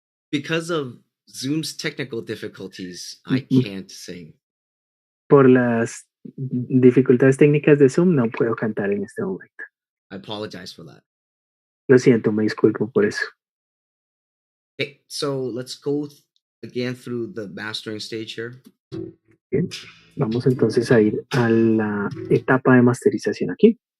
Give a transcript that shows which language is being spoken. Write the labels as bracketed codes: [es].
[en] Because of Zoom's technical difficulties, I can't sing. [es] Por las dificultades técnicas de Zoom no puedo cantar en este momento. [en] I apologize for that. [es] Lo siento, me disculpo por eso. [en] Okay, so let's go again through the mastering stage here. [es] Bien, vamos entonces a ir a la etapa de masterización aquí.